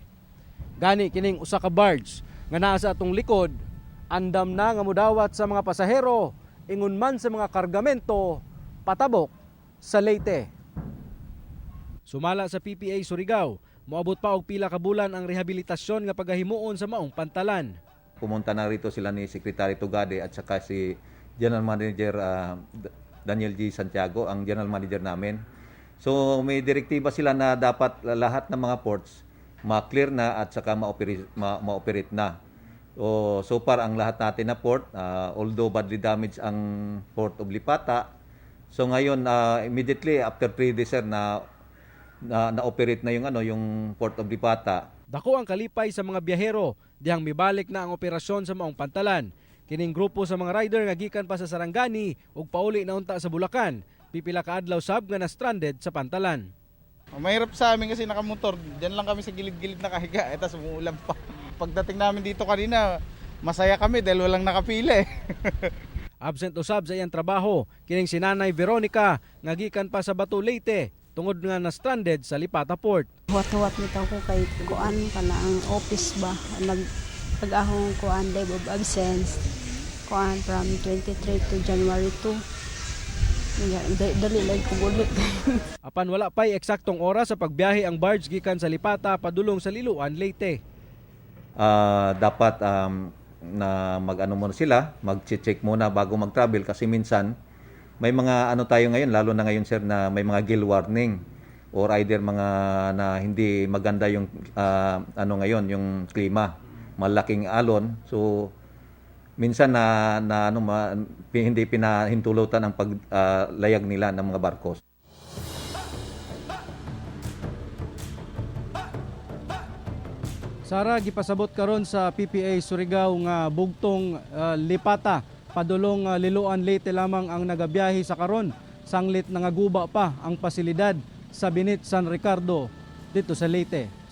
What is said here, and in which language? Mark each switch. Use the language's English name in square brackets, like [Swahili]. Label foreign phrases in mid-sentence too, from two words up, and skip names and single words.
[Cebuano] Gani kining usa ka barge nga naa sa atong likod, andam na nga mudawat sa mga pasahero ingon man sa mga kargamento patabok sa Leyte. Sumala sa PPA Surigao, moabot pa og pila ka bulan ang rehabilitasyon nga pagahimuon sa maong pantalan. [Filipino] Pumunta na rito sila ni Secretary Tugade at saka si General Manager Daniel G. Santiago, ang General Manager namin. So may direktiba sila na dapat lahat ng mga ports ma-clear na at saka ma-operate na. [English] So far [Filipino] ang lahat natin na port, although [English] badly damaged [Filipino] ang Port of Lipata, so ngayon [English] immediately after 3 days [Filipino] na-operate na yung Port of Lipata. [Cebuano] Dako ang kalipay sa mga biyahero dihang mibalik na ang operasyon sa maong pantalan. Kining grupo sa mga rider nga gikan pa sa Sarangani ug pauli na unta sa Bulacan, pipila ka adlaw sab nga na-stranded sa pantalan. [Filipino] Mahirap sa amin kasi nakamotor, diyan lang kami sa gilid-gilid nakahiga, etas umuulan pa. Pagdating namin dito kanina, masaya kami dahil walang nakapila eh. [Cebuano] Absent usab sa iyang trabaho, kining si Nanay Veronica nga gikan pa sa Batu, Leyte, tungod nga na-stranded sa Lipata Port. Huwat-huwat nito ko kay kuan kana ang office ba pag-ahong kuan [English] leave of absence [Cebuano] kuan [English] from 23 to January 2. [Cebuano] Dali lang ko bulit. Apan wala pay eksaktong oras sa pagbiyahe ang barge gikan sa Lipata padulong sa Liloan, Leyte. [Filipino] Dapat na mag-ano muna sila, mag-check muna bago mag-travel kasi minsan may mga ano tayo ngayon, lalo na ngayon sir, na may mga [English] gale warning [Filipino] or either mga na hindi maganda yung ngayon yung klima, malaking alon. So minsan hindi pinahintulutan ang paglayag nila ng mga barkos. [Cebuano] Sara, gipasabot karon sa PPA Surigao nga bugtong Lipata padulong Liloan, Leyte lamang ang nagabiyahe sa karon. Sanglit nangaguba pa ang pasilidad sa Binit San Ricardo dito sa Leyte.